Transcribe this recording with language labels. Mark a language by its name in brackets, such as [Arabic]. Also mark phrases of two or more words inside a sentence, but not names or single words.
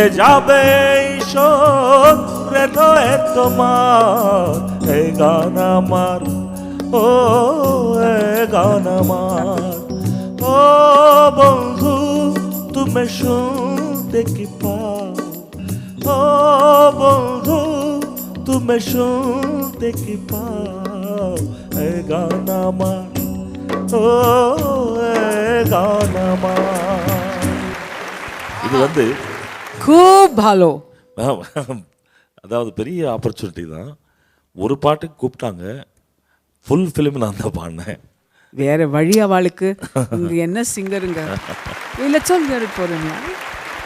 [Bangla] যাবে ঈশ্বর হৃদয়ে তোমার, এই গান আমার, ও এই গান আমার, ও বন্ধু তুমি শুনতে কি পাও, ও বন্ধু তুমি শুনতে কি পাও, এই গান আমার, ও এই গান আমার. [Tamil] இது வந்து [Bangla] খুব ভালো. [Tamil] அதாவது பெரிய ஆப்பர்ச்சுனிட்டி தான். ஒரு பாட்டுக்கு கூப்பிட்டாங்க, [English] full film [Tamil] நான் தான் பாடினேன். வேற வழி அவளுக்கு. இங்க என்ன சிங்கருங்க இல்லை சொல்ல போறேன்.